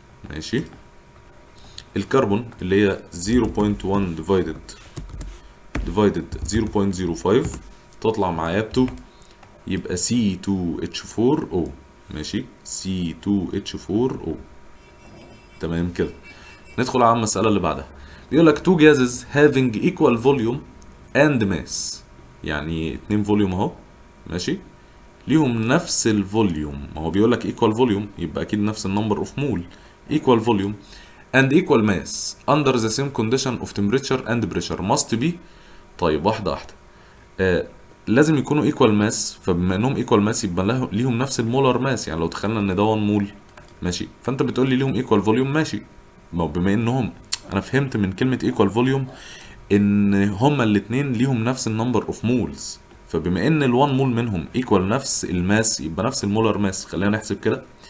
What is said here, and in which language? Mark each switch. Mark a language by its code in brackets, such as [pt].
[ar] ماشي، الكربون اللي هي 0.1 ديفايدد 0.05 تطلع معايا ب 2، يبقى C2H4O. ماشي، C2H4O. تمام كده. ندخل على المسألة اللي بعدها. بيقول لك [en] two gases having equal volume and mass، [ar] يعني 2 فوليوم اهو. ماشي، ليهم نفس الفوليوم، ما هو بيقول لك [en] equal volume [ar] يبقى اكيد نفس النمبر اوف مول. [en] equal volume and equal mass under the same condition of temperature and pressure must be. [ar] طيب واحده واحده. لازم يكونوا ايكوال ماس، فبما انهم ايكوال ماس يبقى ليهم نفس المولر ماس. يعني لو تخيلنا ان ده 1 مول ماشي، فانت بتقول لي ليهم ايكوال فوليوم ماشي. ما هو بما انهم، انا فهمت من كلمه ايكوال فوليوم ان هما الاثنين ليهم نفس النمبر اوف مولز، فبما ان ال1 مول منهم ايكوال نفس الماس يبقى نفس المولر ماس. خلينا نحسب كده.